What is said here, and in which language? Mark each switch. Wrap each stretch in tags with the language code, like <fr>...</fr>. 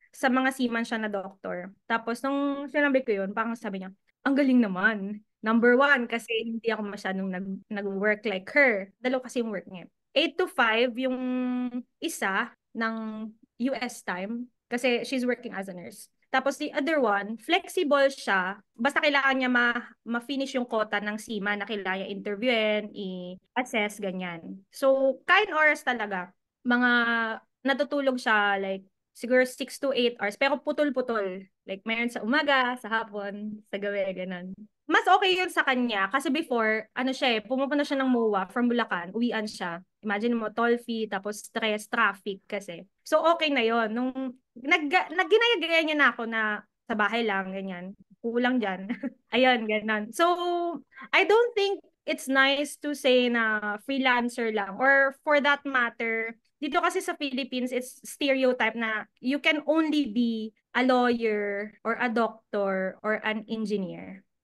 <tl>Sa mga seaman siya na doctor. Tapos, nung sinabi ko yun, parang sabi niya, ang galing naman. Number one, kasi hindi ako masyadong nag-work</tl> <en>like her.</en> <tl>Dalawa kasi yung work niya.</tl> <en>8 to 5</en> <tl>yung isa ng</tl> <en>US time</en> <tl>kasi</tl> <en>she's working as a nurse.</en> <tl>Tapos</tl> <en>the other one,</en> <tl>flexible siya. Basta kailangan niya ma-finish yung quota ng SEMA na kailangan niya interviewin, i-assess, ganyan. So, kain oras talaga. mga natutulog siya like siguro 6 to 8 hours pero putol-putol. Like mayroon sa umaga, sa hapon, sa gabi, ganun. Mas okay yun sa kanya kasi before, ano siya pumupunta siya ng MOA from Bulacan, uwian siya. Imagine mo, toll fee, tapos stress, traffic kasi. So okay na yun. Nung nagginaya niya na ako na sa bahay lang, ganyan. Kulang dyan. Ayun, ganun.</tl> <en>So, I don't think it's nice to say na freelancer lang or for that matter,</en> <tl>dito kasi sa</tl> <en>Philippines, it's stereotype na you can only be a lawyer or a doctor or an engineer.</en>